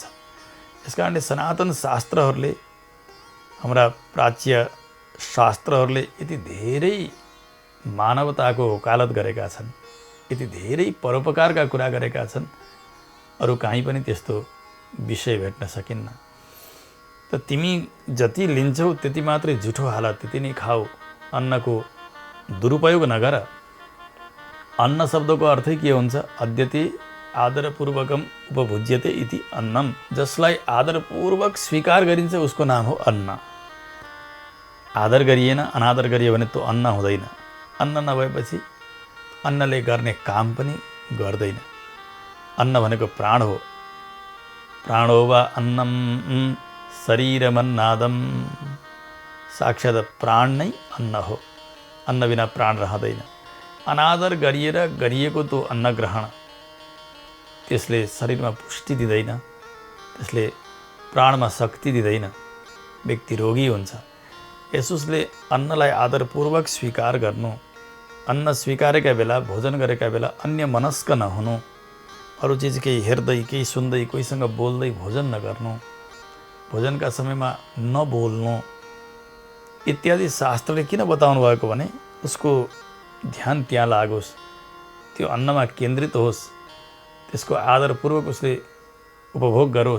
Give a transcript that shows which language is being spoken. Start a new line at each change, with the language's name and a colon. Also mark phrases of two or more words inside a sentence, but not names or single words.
Nepali: यस कारणले सनातन शास्त्रहरूले, हाम्रा प्राच्य शास्त्रहरूले यति धेरै मानवताको वकालत गरेका छन्, यति धेरै परोपकारका कुरा गरेका छन्, अरू कहीँ पनि त्यस्तो विषय भेट्न सकिन्न। त तिमी जति लिन्छौ त्यति मात्रै जुठो हाल, त्यति नै खाऊ, अन्नको दुरुपयोग नगर। अन्न शब्दको अर्थै के हुन्छ?
Sanskrit: अद्यते आदरपूर्वकम उपभुज्यते इति अन्नम।
Nepali: जसलाई आदरपूर्वक स्वीकार गरिन्छ उसको नाम हो अन्न। आदर गरिएन, अनादर गरियो भने त्यो अन्न हुँदैन। अन्न नभएपछि अन्नले गर्ने काम पनि गर्दैन। अन्न भनेको प्राण हो।
Sanskrit: प्राणो वा अन्नम शरीरमन्नादम।
Nepali: साक्षात् प्राण नै अन्न हो। अन्न बिना प्राण रहँदैन। अनादर गरिएर गरिएको त्यो अन्न ग्रहण, त्यसले शरीरमा पुष्टि दिँदैन, त्यसले प्राणमा शक्ति दिँदैन, व्यक्ति रोगी हुन्छ। यसुसले अन्नलाई आदरपूर्वक स्वीकार गर्नु, अन्न स्वीकारेका बेला, भोजन गरेका बेला अन्य मनस्क नहुनु, अरू चिज केही हेर्दै केही सुन्दै कोहीसँग बोल्दै भोजन नगर्नु, भोजनका समयमा नबोल्नु इत्यादि शास्त्रले किन बताउनु भएको भने उसको ध्यान त्यहाँ लागोस्, त्यो अन्नमा केन्द्रित होस्, त्यसको आदरपूर्वक उसले उपभोग गरोस्।